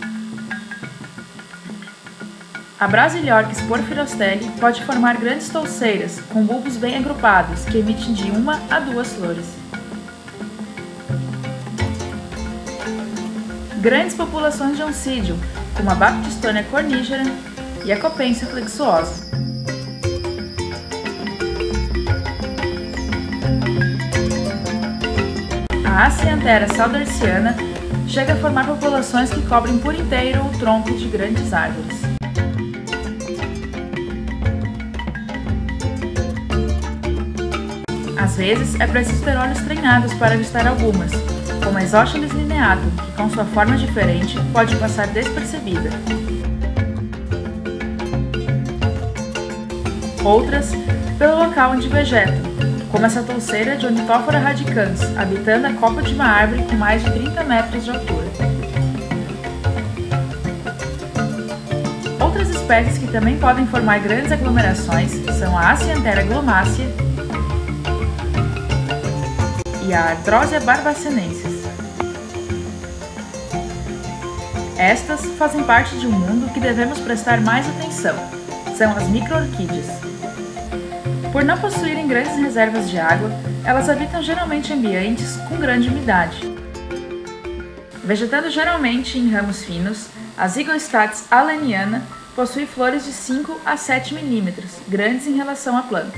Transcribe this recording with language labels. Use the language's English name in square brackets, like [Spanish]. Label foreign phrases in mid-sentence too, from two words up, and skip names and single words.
[Portuguese] A Brasiliorchis porphyrostelli pode formar grandes touceiras, com bulbos bem agrupados, que emitem de 1 a 2 flores. Grandes populações de Oncidium, como a Baptistonia cornigera e a Copensia flexuosa. A Acianthera sauderciana chega a formar populações que cobrem por inteiro o tronco de grandes árvores. Às vezes, é preciso ter olhos treinados para avistar algumas, como a Exocheles lineatum, que com sua forma diferente pode passar despercebida. Outras, pelo local onde vegetam, como essa touceira de Ornithophora radicans, habitando a copa de uma árvore com mais de 30 metros de altura. Outras espécies que também podem formar grandes aglomerações são a Acianthera glomácea e a Arthrosia barbacenensis. Estas fazem parte de um mundo que devemos prestar mais atenção. São as micro-orquídeas. Por não possuírem grandes reservas de água, elas habitam geralmente em ambientes com grande umidade. Vegetando geralmente em ramos finos, a Zygostats alleniana possui flores de 5 a 7 milímetros, grandes em relação à planta.